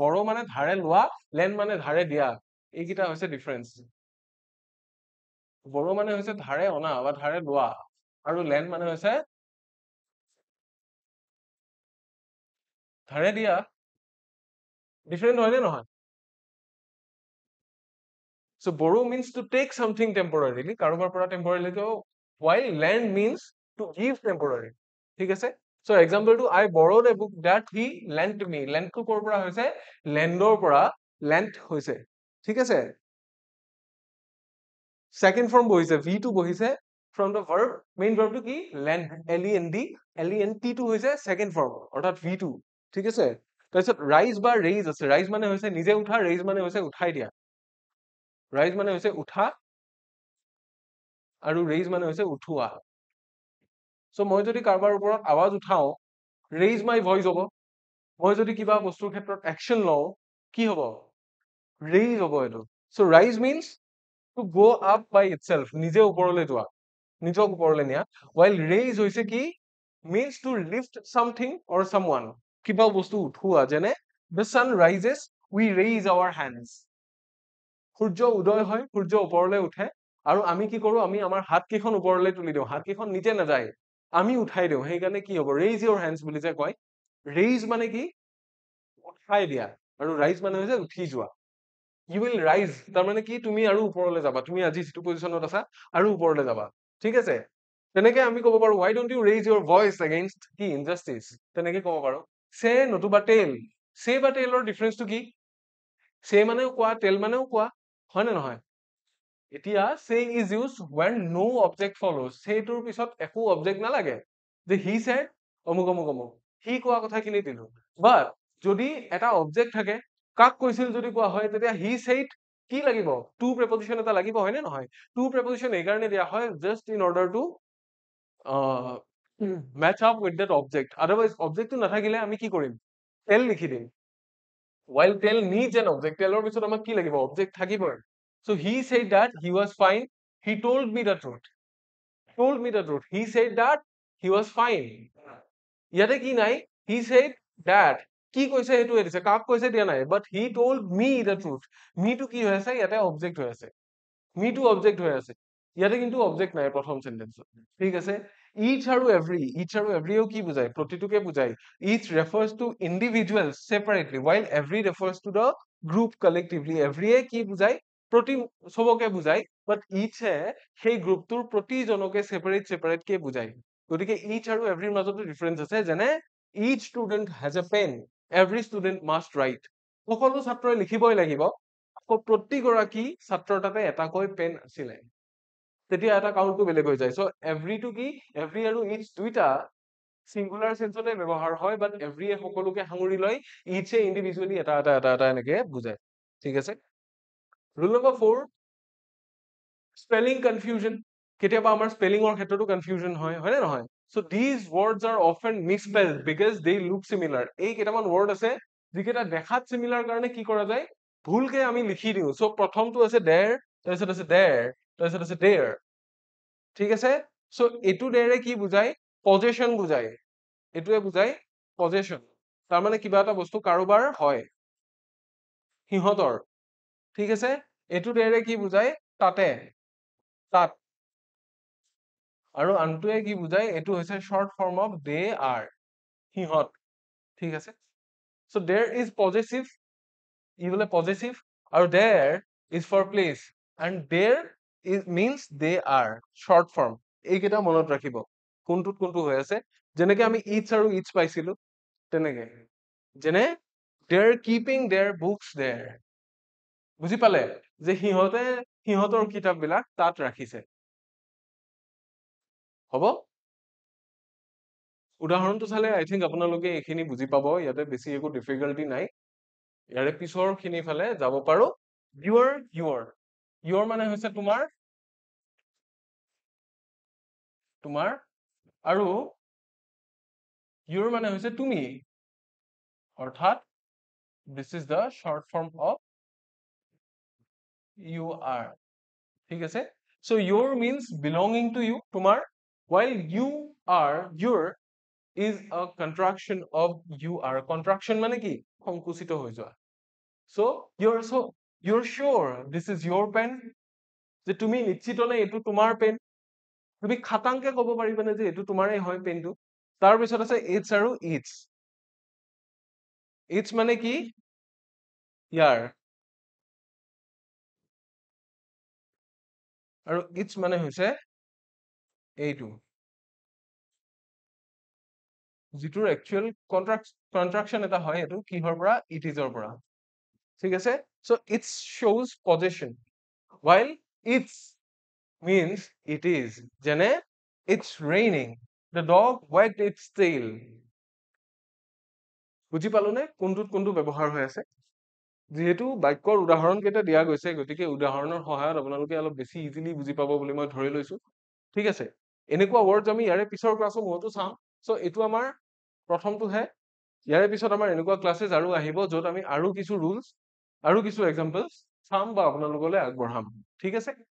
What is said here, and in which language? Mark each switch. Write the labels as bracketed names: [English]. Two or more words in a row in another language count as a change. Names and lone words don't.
[Assamese] বড়ো মানে ধাৰে লোৱা, লেণ্ড মানে ধাৰে দিয়া, এইকেইটা হৈছে ডিফাৰেন্স। বড়ো মানে হৈছে ধাৰে অনা বা ধাৰে লোৱা, আৰু লেণ্ড মানে হৈছে ধাৰে দিয়া। ডিফাৰেণ্ট হয় নে নহয়? [English] So borrow means to take something temporarily, [Assamese] কাৰোবাৰ পৰা [English] temporarily, while lend means to give temporarily. [Assamese] ঠিক আছে? [English] So example to I borrowed a book that he lent me. [Assamese] Lend টো ক'ৰ পৰা হৈছে? Lend ৰ পৰা length হৈছে ঠিক আছে [English] second form [Assamese] বহিছে v2 বহিছে [English] from the verb main verb [Assamese] টো কি [English] length lent [Assamese] টো হৈছে [English] second form [Assamese] অর্থাৎ v2 ঠিক আছে তাৰপিছত rise বা raise আছে rise মানে হৈছে নিজে উঠা raise মানে হৈছে উঠাই দিয়া rise মানে হৈছে উঠা আৰু raise মানে হৈছে উঠোৱা সো মই যদি কাৰোবাৰ ওপৰত আৱাজ উঠাও [English] raise my voice [Assamese] হ'ব মই যদি কিবা বস্তুৰ ক্ষেত্ৰত action লওঁ কি হ'ব raise হ'ব এটো [English] so rise means to go up by itself [Assamese] নিজে ওপৰলৈ যোৱা নিজক ওপৰলৈ নিয়া [English] while raise [Assamese] হৈছে কি [English] means to lift something or someone [Assamese] কিবা বস্তু উঠোৱা যেনে [English] the sun rises we raise our hands [Assamese] সূৰ্য উদয় হয় সূৰ্য ওপৰলৈ উঠে আৰু আমি কি কৰো আমি আমাৰ হাত কেইখন ওপৰলৈ তুলি দিওঁ হাত কেইখন নিচে নাযায় আমি উঠাই দিওঁ সেইকাৰণে কি হ'ব [English] raise your hands [Assamese] বুলি যে কয় raise মানে কি উঠাই দিয়া আৰু rise মানে হৈছে উঠি যোৱা [English] you will rise [Assamese] তাৰ মানে কি তুমি আৰু ওপৰলৈ যাবা তুমি আজি যিটো পজিশনত আছা আৰু ওপৰলৈ যাবা ঠিক আছে তেনেকে আমি ক'ব পাৰো why [English] don't you raise your voice against [Assamese] কি injustice তেনেকে ক'ব পাৰো say নতুবা tell say বা tell ৰ ডিফাৰেন্সটো কি say মানেও কোৱা tell মানেও কোৱা হয় নে নহয় এতিয়া [English] say is used when no object follows [Assamese] say টোৰ পিছত একো object নালাগে যে [English] he said [Assamese] অমুক অমুক অমুক he কোৱা কথাখিনি দিলো but যদি এটা object থাকে কাক কৈছিল যদি কোৱা হয় তেতিয়া [English] he said [Assamese] কি লাগিব [English] to preposition [Assamese] এটা লাগিব হয় নে নহয় [English] to preposition [Assamese] এই কাৰণে দিয়া হয় [English] just in order to match up with that object otherwise object [Assamese] টো নাথাকিলে আমি কি কৰিম tell লিখি দিম [English] while tell needs an object [Assamese] tellৰ পিছত আমাক কি লাগিব object থাকিবই [English] so he said that he was fine he told me the truth he said that he was fine [Assamese] ইয়াতে কি নাই [English] he said that [Assamese] কি কৈছে সেইটো দিছে কাক কৈছে দিয়া নাই [English] but he told me the truth [Assamese] me টো কি হৈ আছে ইয়াতে object হৈ আছে me টো object হৈ আছে ইয়াতে কিন্তু object নাই প্ৰথম সেন্টেন্সত ঠিক আছে each আৰু every ও কি বুজায় প্ৰতিটোকে বুজায় [English] each refers to individuals separately while every refers to the group collectively [Assamese] every এ কি বুজায় প্ৰতি সবকে বুজায় but each এ সেই গ্ৰুপটোৰ প্ৰতিজনকে separate কে বুজায় গতিকে each আৰু every মাজতো ডিফাৰেন্স আছে যেনে [English] each student has a pen every student must write [Assamese] সকলো ছাত্ৰই লিখিবই লাগিব আকৌ প্ৰতিগৰাকী ছাত্ৰৰ তাতে এটাকৈ পেন আছিলে তেতিয়া এটা কাউন্টটো বেলেগ হৈ যায় [English] so every [Assamese] টো কি এভৰি আৰু ইচ দুইটা [English] singular senseতে [Assamese] ব্যৱহাৰ হয় [English] but every [Assamese] এ সকলোকে সাঙুৰি লয় ইচ এ ইন্ডিভিজুৱেলি এটা এনেকে বুজায় ঠিক আছে [English] rule number [Assamese] 4 [English] spelling confusion [Assamese] কেতিয়াবা আমাৰ স্পেলিংৰ ক্ষেত্ৰতো কনফিউজন হয় নে নহয় [English] so these words are often misspelled because they look similar [Assamese] এই কেইটামান ৱৰ্ড আছে যিকেইটা দেখাত সিমিলাৰ কাৰণে কি কৰা যায় ভুলকে আমি লিখি দিওঁ so প্ৰথমটো আছে there তাৰপিছত আছে there তাৰপিছত আছে there ঠিক আছে so এইটো there কি বুজায় possession বুজায় এইটোৱে বুজায় possession তাৰ মানে কিবা এটা বস্তু কাৰোবাৰ হয় সিহঁতৰ ঠিক আছে এইটো there কি বুজায় তাতে তাত আৰু আনটোৱে কি বুজায় এইটো হৈছে [English] short form of they are [Assamese] সিহঁত ঠিক আছে [English] so there is possessive [Assamese] ই বোলে possessive আৰু [English] there is for place and there is means they are short form [Assamese] এইকেইটা মনত ৰাখিব কোনটোত কোনটো হৈ আছে যেনেকে আমি each আৰু each পাইছিলো তেনেকে যেনে [English] they're keeping their books there [Assamese] বুজি পালে যে সিহঁতে সিহঁতৰ কিতাপবিলাক তাত ৰাখিছে হ'ব উদাহৰণটো চালে [English] I think [Assamese] আপোনালোকে এইখিনি বুজি পাব ইয়াতে বেছি একো ডিফিকাল্টি নাই ইয়াৰে পিছৰ খিনি ফালে যাব পাৰো your মানে হৈছে তোমাৰ আৰু your মানে হৈছে তুমি অৰ্থাৎ [English] this is the short form of you are [Assamese] ঠিক আছে [English] so your means belonging to you [Assamese] তোমাৰ [English] while your is a contraction of you are contraction [Assamese] মানে কি সংকুচিত হৈ যোৱা [English] so you're sure this is your pen [Assamese] যে তুমি নিশ্চিত নে এইটো তোমাৰ পেন তুমি খাটাংকে ক'ব পাৰিবানে যে এইটো তোমাৰেই হয় পেনটো তাৰ পিছত আছে it's আৰু it's মানে কি ইয়াৰ আৰু it's মানে হৈছে এইটো যিটোৰ [English] actual contraction [Assamese] এটা হয় এইটো কিহৰ পৰা [English] it isৰ [Assamese] পৰা ঠিক আছে? [English] So it shows possession while it's means it is. যেনে it's raining. The dog wagged its tail. [Assamese] বুজি পালোনে কোনটোত কোনটো ব্যৱহাৰ হৈ আছে? যিহেতু বাক্যৰ উদাহৰণ কেইটা দিয়া গৈছে গতিকে উদাহৰণৰ সহায়ত আপোনালোকে অলপ বেছি ইজিলি বুজি পাব বুলি মই ধৰি লৈছো ঠিক আছে এনেকুৱা ৱৰ্ডছ আমি ইয়াৰে পিছৰ ক্লাছৰ মূৰতো চাম সো এইটো আমাৰ প্ৰথমটোহে ইয়াৰে পিছত আমাৰ এনেকুৱা ক্লাছেছ আৰু আহিব য'ত আমি আৰু কিছু ৰুলছ আৰু কিছু এক্সাম্পলছ চাম বা আপোনালোকলৈ আগবঢ়াম ঠিক আছে